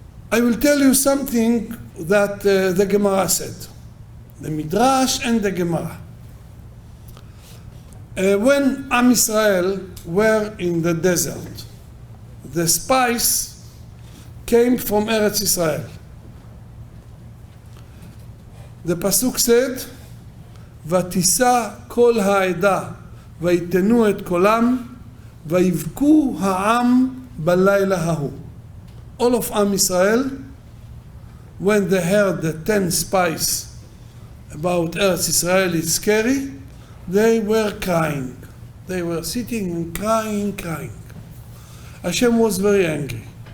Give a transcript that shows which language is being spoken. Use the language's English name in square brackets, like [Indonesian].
[English] I will tell you something that the Gemara said, the Midrash and the Gemara. When Am Israel were in the desert, the spice came from Eretz Israel. The Pasuk said, [Hebrew] ותישא כל העדה ויתנו את קולם ויבכו העם בלילה ההוא. [English] All of Am Israel, when they heard the 10 spies about Eretz Israel is scary, they were crying. They were sitting and crying. Hashem was very angry.